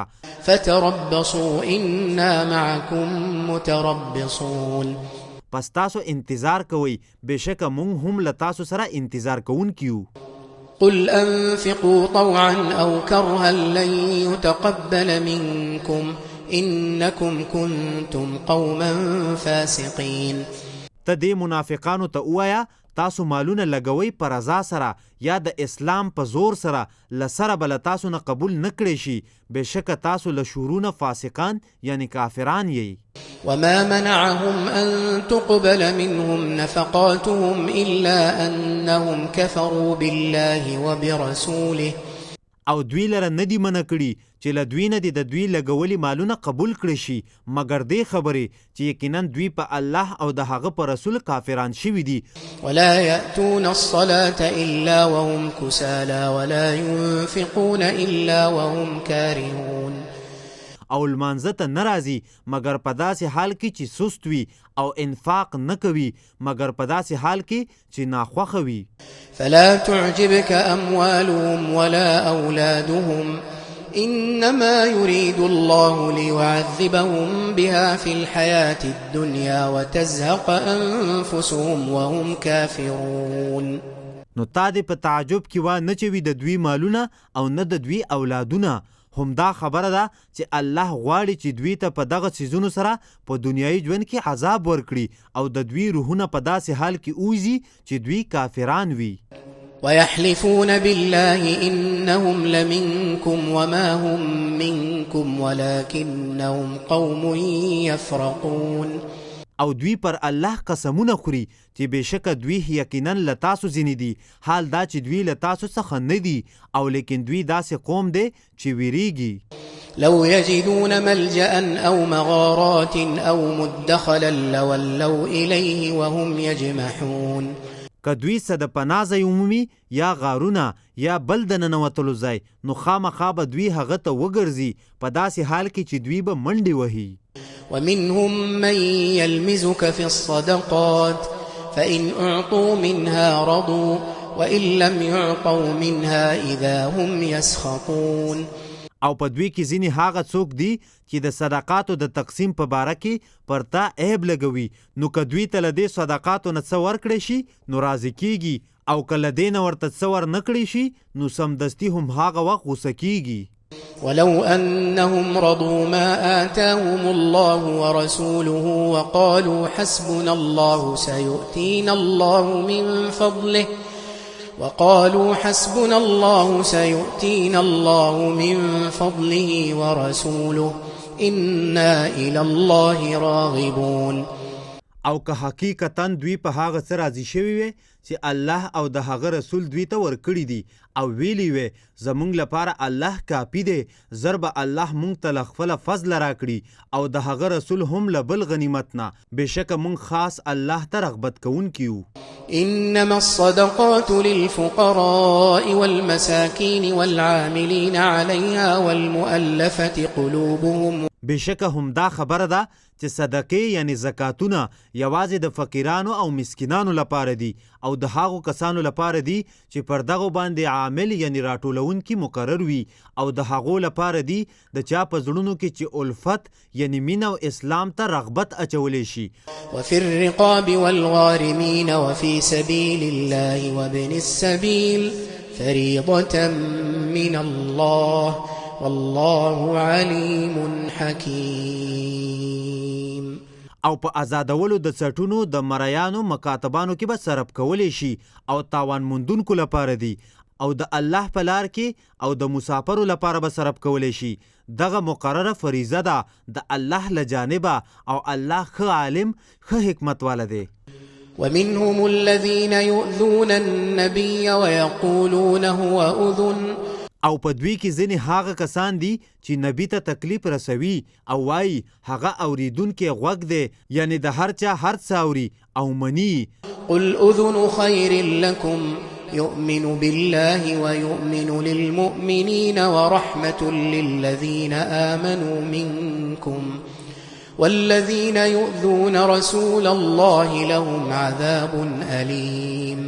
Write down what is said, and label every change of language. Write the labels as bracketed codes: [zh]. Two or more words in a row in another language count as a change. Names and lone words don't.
[ar] فتربصوا إنا معكم متربصون [ps] پس تاسو انتظار کوئ بېشکه موږ هم له تاسو سره انتظار کوونکي یو [ar] قل أنفقوا طوعا أو كرها لن يتقبل منكم إنكم كنتم قوما فاسقين [ps] ته دې منافقانو ته ووایه تاسو مالونه لګوئ په رضا سره یا د اسلام په زور سره له سره به له تاسو نه قبول نه کړی شي بېشکه تاسو له شورونه فاسقان یعنی کافران یئ [ar] وما منعهم أن تقبل منهم نفقاتهم إلا أنهم كفروا بالله وبرسوله [ps] او دوی لره نه دي منع کړي چې له دوی نه دي د دوی لګولي مالونه قبول کړي شي مګر دې خبرې چې یقینا دوی په الله او د هغه په رسول کافران شوي دي [ar] ولا يأتون الصلاة إلا وهم كسالى ولا ينفقون إلا وهم كارهون [ps] او لمانځه ته نه راځي مګر په داسې حال کې چې سست وي او انفاق نه کوي مګر په داسې حال کې چې ناخوښه وي [ar] فلا تعجبك أموالهم ولا أولادهم إنما يريد الله ليعذبهم بها في الحياة الدنيا وتزهق أنفسهم وهم كافرون [ps] نو تا دې په تعجب کې وا نه چوي د دوی مالونه او نه د دوی اولادونه هم دا خبره ده چې الله غواړي چې دوی ته په دغه څیزونو سره په دنیایي ژوند کې عذاب ورکړي او د دوی روحونه په داسې حال کې اوځي چې دوی کافران وي [ar] ويحلفون بالله إنهم لمنكم وما هم منكم ولكنهم قوم يفرقون [ps] او دوی پر الله قسمونه خوري چې بېشکه دوی یقینا له تاسو ځینې دي حال دا چې دوی له تاسو څخه نه دي او لیکن دوی داسې قوم دی چې ویریږي [ar] لو يجدون ملجأ أو مغارات أو مدخلا لولوا إليه وهم يجمحون. [ps] که دوی څه د پناه ځای عمومي یا غارونه یا بل د ننوتلو ځای، نو خامخا به دوی هغه ته وګرځي په داسې حال کې چې دوی به منډې وهي. [ar] ومنهم من يلمزك في الصدقات فإن أعطوا منها رضوا وإن لم يعطوا منها إذا هم يسخطون. [ps] او په دوی کې ځینې هغه څوک دي چې د صدقاتو د تقسیم په باره کې پر تا عیب لګوي، نو که دوی ته له دې صدقاتو نه څه ورکړی شي نو راضي کیږي، او که له دې نه ورته څه ورنکړی شي نو سمدستي هم هغه وخت غوسه کیږي. [ar] ولو أنهم رضوا ما آتاهم الله ورسوله وقالوا حسبنا الله سيؤتينا الله من فضله من فضله ورسوله إنا إلى الله راغبون. [ps] او که حقیقتا دوی په هغه څه راضي شوي وي چې الله او د هغه رسول دوی ته ورکړي دي، او ویلي وي زمونږ لپاره الله کافي دی، زر به الله مونږ ته له خپله فضله راکړي او د هغه رسول هم له بل غنیمت نه، بېشکه مونږ خاص الله ته رغبت کوونکي یو. [ar] إنما الصدقات للفقراء والمساكين والعاملين عليها والمؤلفة قلوبهم. [ps] بېشکه هم دا خبره ده چې صدقې یعنی زکاتونه یوازې د فقیرانو او مسکینانو لپاره دي، او د هغو کسانو لپاره دي چې پر دغو باندې عامل یعنی راټولونکي مقرر وي، او د هغو لپاره دي د چا په زړونو کې چې الفت یعنی مینه او اسلام ته رغبت اچولی شي. [ar] وفي الرقاب والغارمين وفي سبيل الله وابن السبيل فريضة من الله والله عليم حكيم. [ps] او په آزادولو د څټونو د مریانو مکاتبانو کې به صرف کولی شي، او تاوان موندونکو لپاره دي، او د الله په لار کې او د مسافرو لپاره به صرف کولی شي. دغه مقرره فریضه ده د الله له جانبه، او الله ښه عالم ښه حکمت والا دی. [ar] ومنهم الذين يؤذون النبي ويقولون هو أذن. [ps] او په دوی کې ځینې هغه کسان دي چې نبی ته تکلیف رسوي او وایي هغه اوریدونکی غوږ دی، یعنی د هر چا هر څه اوري او مني. [ar] قل أذن خير لكم يؤمن بالله ويؤمن للمؤمنين ورحمة للذين آمنوا منكم والذين يؤذون رسول الله لهم عذاب أليم.